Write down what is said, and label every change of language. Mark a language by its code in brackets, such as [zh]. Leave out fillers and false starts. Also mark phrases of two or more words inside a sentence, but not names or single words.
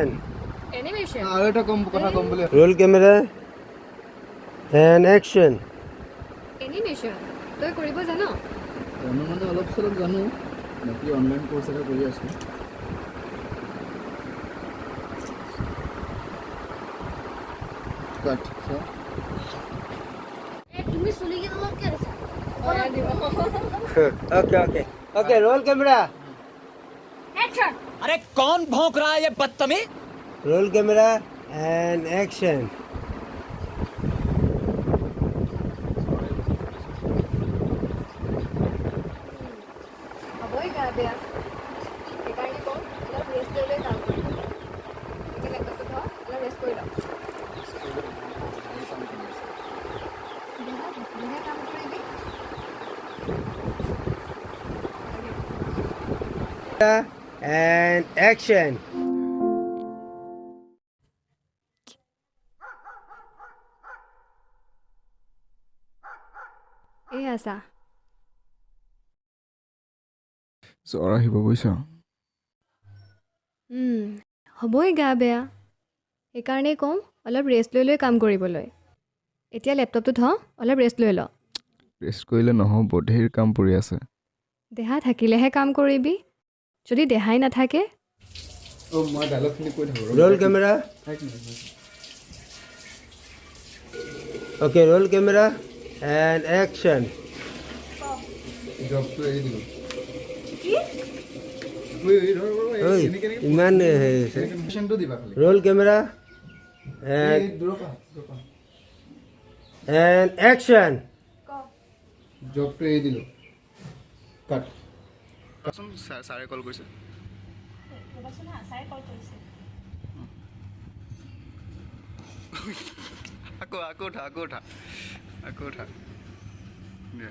[as] এনিমেশ্যন। আৰু এটা কথা ক'ম বুলি [en] Roll camera and action. [as] এনিমেশ্যন তই কৰিব জান? জানো মানে অলপ চলপ জানো, বাকী অনলাইন কোৰ্চ এটা কৰি আছোঁ। কাট তুমি চুলি কেইডালত কি দিছা? [en] Okay, roll camera. Action. [hi] अरे कौन भौंक रहा है ये बदतमीज? [en] Roll camera and action. [as] হ'বই গা বেয়া সেইকাৰণে কওঁ অলপ ৰেষ্ট লৈ লৈ কাম কৰিম এতিয়া লেপটপটো থওঁ অলপ ৰেষ্ট কৰি লওঁ দেহা কাম কৰিবি [en] And action. [as] এই আছা জ্বৰ আহিব বুজিছ। হ'বই গা বেয়া সেইকাৰণেই কওঁ অলপ ৰেষ্ট লৈ লৈ কাম কৰিবলৈ এতিয়া লেপটপটো থওঁ অলপ ৰেষ্ট লৈ ল ৰেষ্ট কৰিলে নহ'ব, ঢেৰ কাম পৰি আছে। দেহা থাকিলেহে কাম কৰিবি যদি দেহাই নাথাকে অ' মই ডাইলগখিনি কৈ থাকোঁ [en] Roll camera. Okay roll camera and action. [as] জবটো এৰি দিলোঁ [hi] ओए इमान [as] মিছনটো দিবা খালি [en] Roll camera and [as] দূৰৰ পৰা [en] एक्शन। [as] জবটো এৰি দিলোঁ কাট কোৱাচোন ছাৰে কল কৰিছে আকৌ উঠা দে।